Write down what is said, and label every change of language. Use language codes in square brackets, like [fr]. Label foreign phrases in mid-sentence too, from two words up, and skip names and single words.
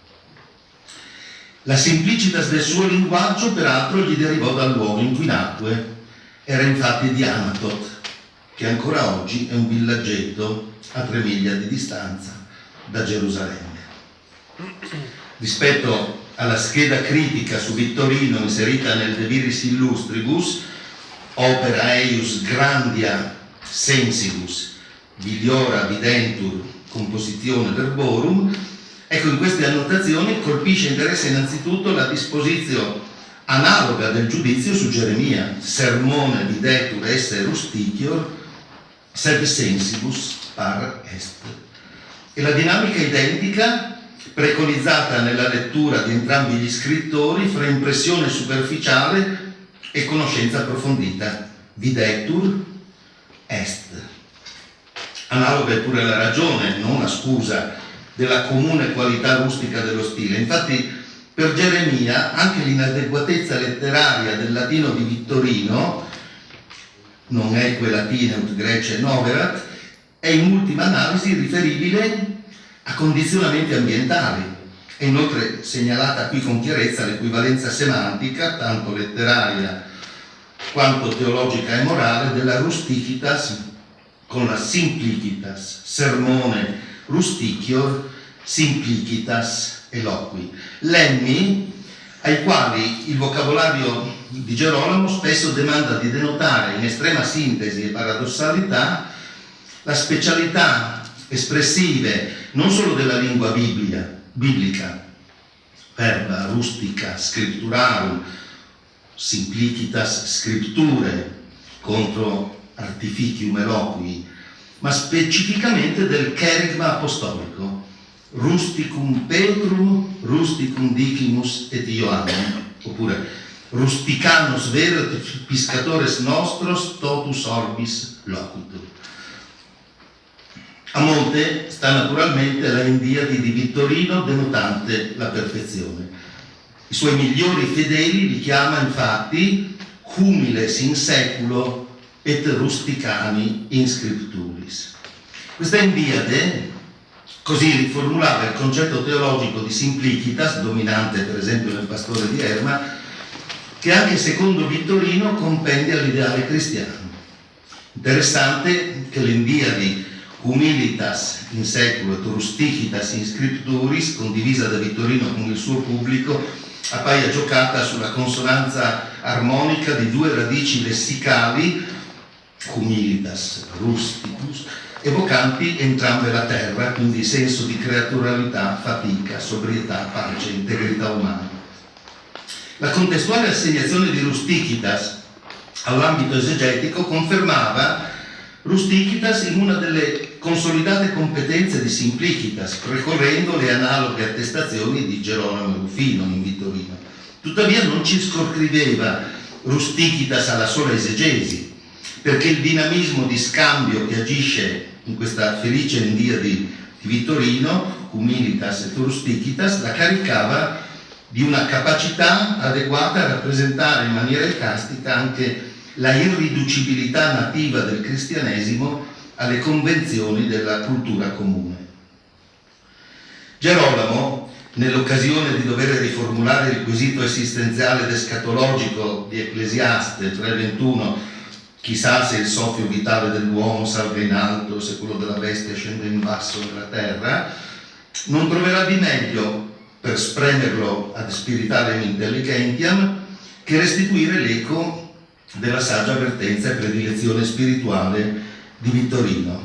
[it] La simplicitas del suo linguaggio, peraltro, gli derivò dal luogo in cui nacque. Era infatti di Anatot, che ancora oggi è un villaggetto a 3 miglia di distanza da Gerusalemme. Rispetto alla scheda critica su Vittorino inserita nel De Viris Illustribus, [la] opera eius grandia sensibus, viliora videntur composizione verborum, [it] ecco, in queste annotazioni colpisce interesse innanzitutto la disposizione analoga del giudizio su Geremia: [la] sermone videtur esse rusticior sed sensibus par est. [it] E la dinamica identica preconizzata nella lettura di entrambi gli scrittori fra impressione superficiale e conoscenza approfondita. [la] Videtur est. [it] Analoga è pure la ragione, non la scusa, della comune qualità rustica dello stile. Infatti per Geremia anche l'inadeguatezza letteraria del latino di Vittorino, non è quel latino [la] ut grece noverat, [it] è in ultima analisi riferibile a condizionamenti ambientali. È inoltre segnalata qui con chiarezza l'equivalenza semantica, tanto letteraria quanto teologica e morale, della rusticitas con la simplicitas, [la] sermone rusticior, simplicitas eloqui. [it] Lemmi ai quali il vocabolario di Gerolamo spesso demanda di denotare in estrema sintesi e paradossalità la specialità espressive non solo della lingua biblica, [la] verba rustica, scripturarum, simplicitas scripture, [it] contro [la] artificium eloqui, [it] ma specificamente del cherigma apostolico, [la] rusticum Petrum, rusticum dicimus et Ioannum, oppure rusticanus verat piscatores nostros totus orbis loquitur. [it] A monte sta naturalmente la Indiadi di Vittorino, denotante la perfezione. I suoi migliori fedeli li chiama infatti [la] humiles in seculo et rusticani in scripturis. [it] Questa Indiade così riformulava il concetto teologico di simplicitas, dominante per esempio nel Pastore di Erma, che anche secondo Vittorino compendia l'ideale cristiano. Interessante che l'Indiadi [la] humilitas in seculo et rusticitas in scripturis, [it] condivisa da Vittorino con il suo pubblico, appaia giocata sulla consonanza armonica di due radici lessicali, humilitas, rusticus, evocanti entrambe la terra, quindi senso di creaturalità, fatica, sobrietà, pace, integrità umana. La contestuale assegnazione di rusticitas all'ambito esegetico confermava rusticitas in una delle consolidate competenze di simplicitas, ricorrendo le analoghe attestazioni di Gerolamo e Rufino in Vittorino. Tuttavia non circoscriveva rusticitas alla sola esegesi, perché il dinamismo di scambio che agisce in questa felice Indiadi di Vittorino, [la] humilitas et rusticitas, [it] la caricava di una capacità adeguata a rappresentare in maniera icastica anche la irriducibilità nativa del cristianesimo alle convenzioni della cultura comune. Gerolamo, nell'occasione di dover riformulare il quesito esistenziale ed escatologico di Ecclesiaste 3:21, chissà se il soffio vitale dell'uomo salga in alto, se quello della bestia scende in basso nella terra, non troverà di meglio per spremerlo [la] ad spiritualem intelligentiam [it] che restituire l'eco della saggia avvertenza e predilezione spirituale di Vittorino.